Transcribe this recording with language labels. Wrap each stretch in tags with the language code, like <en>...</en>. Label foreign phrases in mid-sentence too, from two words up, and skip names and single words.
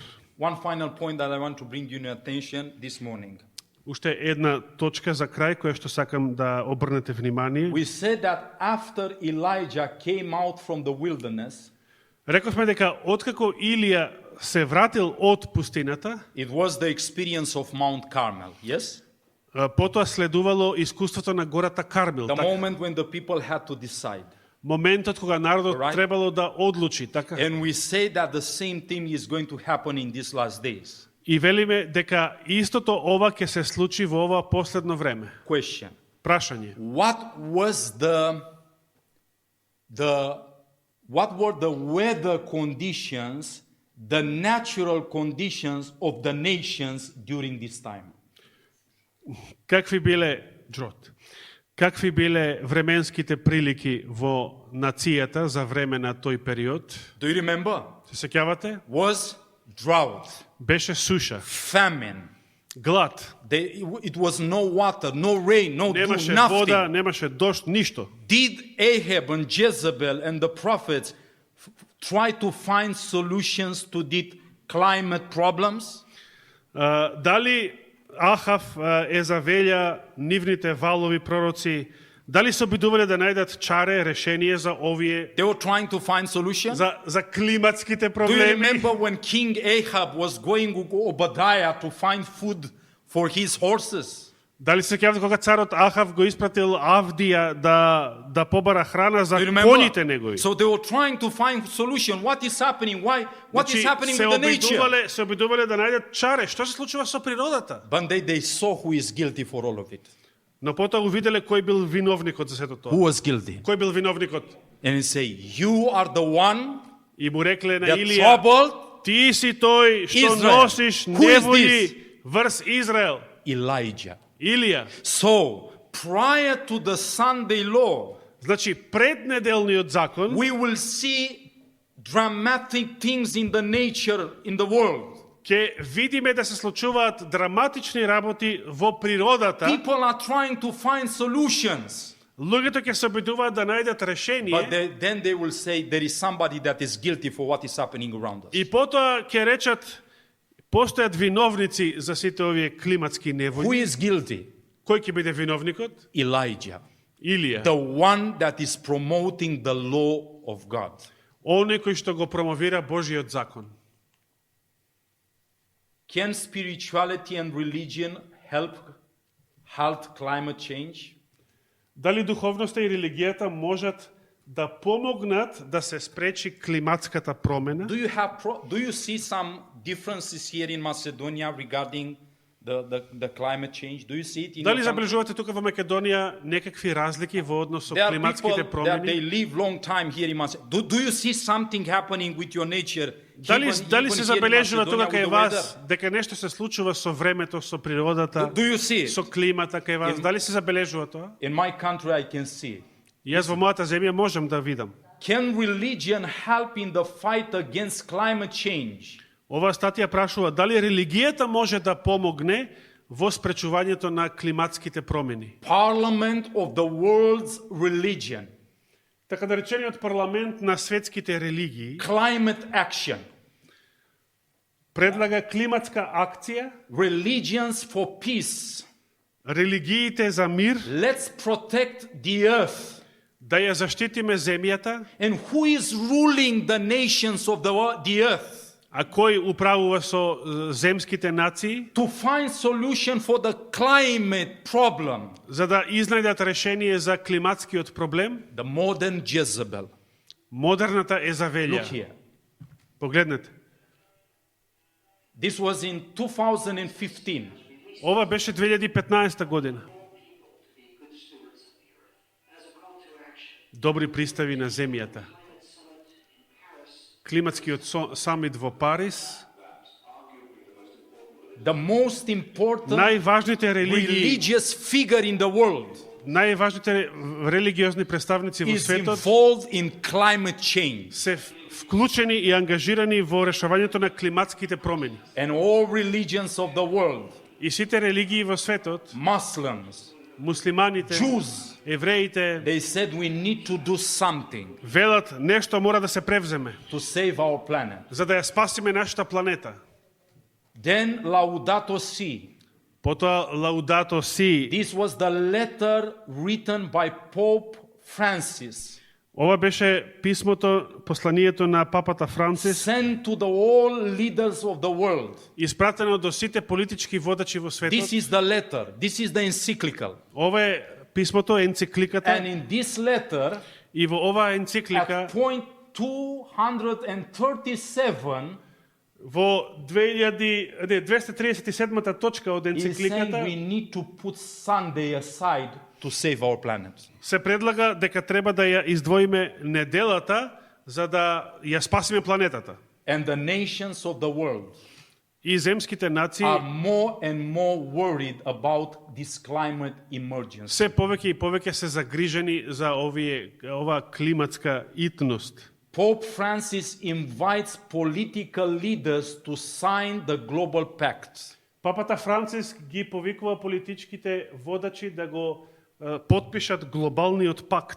<en>One final point that I want to bring you attention this morning.</en> <mk>Уште една точка за крај која што сакам да обрнете внимание.</mk> <en>We said that after Elijah came out from the wilderness,</en> <mk>Рековме дека откако Илија се вратил од пустината,</mk> <en>it was the experience of Mount Carmel, yes?</en> <mk>потоа следувало искуството на гората Кармел.</mk> <en>The</en> <mk>Така,</mk> <en>moment when the people had to decide.</en> <mk>моментот кога народот</mk> <en>Right.</en> <mk>требало да одлучи, така.</mk> <en>And we say that the same thing is going to happen in these last days.</en> <mk>И велиме дека истото ова ќе се случи во ова последно време.</mk> <en>Question.</en> <mk>Прашање.</mk> <en>What were the weather conditions, the natural conditions of the nations during this time?</en> <mk>Какви биле џрот? Какви биле временските прилики во нацијата за време на тој период?</mk> <en>Do you remember?</en> <mk>Се сеќавате?</mk> <en>Was drought,</en> <mk>Беше суша,</mk> <en>famine.</en> <mk>глад,</mk> <en>It was no water, no rain, no dew,</en> <mk>немаше</mk> <en>nothing.</en> <mk>вода, немаше дожд, ништо.</mk> <en>Did Ahab and Jezebel and the prophets try to find solutions to these climate problems?</en> <mk>Дали Ахав, Езавелја, нивните валови пророци, дали се обидувале да најдат чаре, решение за овие,</mk> <en>They were trying to find solutions.</en> <mk>за климатските</mk> <en>Do you</en> <mk>проблеми?</mk> <en>remember when King Ahab was going to Obadiah to find food for his horses?</en> <mk>Дали се сеќавате кога царот Ахав го испратил Авдија да побара храна за</mk> <en>Do you remember?</en> <mk>коњите негови?</mk> <en>So they were trying to find solution. What is happening? Why? What is happening</en> <mk>се</mk> <en>with the nature?</en> <mk>се обидувале да најдат чаре. Што се случува со природата?</mk> <en>But they saw who is guilty for all of it.</en> <mk>Но потоа увиделе кој бил виновникот за сето тоа.</mk> <en>Who was guilty?</en> <mk>Кој бил виновникот?</mk> <en>And he say, you are the one</en> <mk>И му рекле на</mk> <en>that</en> <mk>Илија,</mk> <en>troubled</en> <mk>ти си тој што Израел. носиш</mk> <en>Who is</en> <mk>неволи врз Израел.</mk> <en>Elijah.</en> <mk>Илија.</mk> <en>So, prior to the Sunday law,</en> <mk>Значи, пред неделниот закон,</mk> <en>we will see dramatic things in the nature, in the world.</en> <mk>ќе видиме да се случуваат драматични работи во природата.</mk> <en>People are trying to find solutions.</en> <mk>Луѓето ќе се обидуваат да најдат</mk> <en>But</en> <mk>решение</mk> <en>then they will say there is somebody that is guilty for what is happening around us.</en> <mk>и потоа ќе речат постојат виновници за сите овие климатски</mk> <en>Who</en> <mk>неволји.</mk> <en>is guilty?</en> <mk>Кој ќе биде виновникот?</mk> <en>Elijah.</en> <mk>Илија,</mk> <en>the one that is promoting the law of God.</en> <mk>оној кој што го промовира Божиот закон.</mk> <en>Can spirituality and religion help halt climate change?</en> <mk>Дали духовноста и религијата можат да помогнат да се спречи климатската промена?</mk> <en>Do you see some differences here in Macedonia regarding the climate change? Do you see it in</en> <mk>Дали</mk> <en>your country?</en> <mk>забележувате тука во Македонија некакви разлики во однос со</mk> <en>There are</en> <mk>климатските</mk> <en>people that they</en> <mk>промени?</mk> <en>live long time here in Macedonia. Do you see something happening with your nature?</en> <mk>Дали</mk> <en>even</en> <mk>се</mk> <en>here in</en> <mk>забележува</mk> <en>Macedonia</en> <mk>тука</mk> <en>with</en> <mk>кај</mk> <en>the</en> <mk>вас</mk> <en>weather?</en> <mk>дека нешто се случува со времето, со природата,</mk> <en>Do you see it?</en> <mk>со климата кај вас? Дали се забележува тоа?</mk> <en>In my country I can see it.</en> <mk>Јас во мојата земја можам да видам.</mk> <en>Can religion help in the fight against climate change?</en> <mk>Оваа статија прашува дали религијата може да помогне во спречувањето на климатските промени.</mk> <en>Parliament of the world's religion,</en> <mk>Така да речениот парламент на светските религии</mk> <en>climate action,</en> <mk>предлага климатска акција,</mk> <en>religions for peace.</en> <mk>религиите за мир,</mk> <en>Let's protect the earth.</en> <mk>да ја заштитиме земјата,</mk> <en>And who is ruling the nations of the earth?</en> <mk>а кој управува со земските нации,</mk> <en>To find solution for the climate problem.</en> <mk>за да изнајдат решение за климатскиот проблем?</mk> <en>The modern Jezebel.</en> <mk>Модерната</mk> <en>Look</en> <mk>Езавелја.</mk> <en>here.</en> <mk>Погледнете.</mk> <en>This was in 2015.</en> <mk>Ова беше 2015 година. Добри пристави на земјата. Климатскиот самит во Париз.</mk> <en>The most important</en> <mk>Најважните религии,</mk> <en>religious figure in the world</en> <mk>најважните религиозни представници во</mk> <en>is</en> <mk>светот</mk> <en>involved in climate change.</en> <mk>се вклучени и ангажирани во решавањето на климатските промени.</mk> <en>And all religions of the world,</en> <mk>И сите религии во светот,</mk> <en>Muslims,</en> <mk>муслиманите,</mk> <en>Jews,</en> <mk>евреите,</mk> <en>they said we need to do something</en> <mk>велат нешто мора да се превземе,</mk> <en>to save our planet.</en> <mk>за да ја спасиме нашата планета.</mk> <en>Then Laudato Si.</en> <mk>Потоа Лаудато Си.</mk> <en>This was the letter written by Pope Francis,</en> <mk>Ова беше писмото, посланието на папата Францис,</mk> <en>sent to the all leaders of the world.</en> <mk>испратено до сите политички водачи во светот.</mk> <en>This is the letter. This is the encyclical.</en> <mk>Ова е писмото, енцикликата,</mk> <en>And in this letter,</en> <mk>и во оваа енциклика</mk> <en>at point 237,</en> <mk>во 237-та точка од</mk> <en>he's saying</en> <mk>енцикликата</mk> <en>we need to put Sunday aside to save our planet.</en> <mk>се предлага дека треба да ја издвоиме неделата за да ја спасиме планетата.</mk> <en>And the nations of the world</en> <mk>И земските нации</mk> <en>are more and more worried about this climate emergency.</en> <mk>се повеќе и повеќе се загрижени за ова климатска итност.</mk> <en>Pope Francis invites political leaders to sign the global pact.</en> <mk>Папата Францис ги повикува политичките водачи да го потпишат глобалниот пакт.</mk>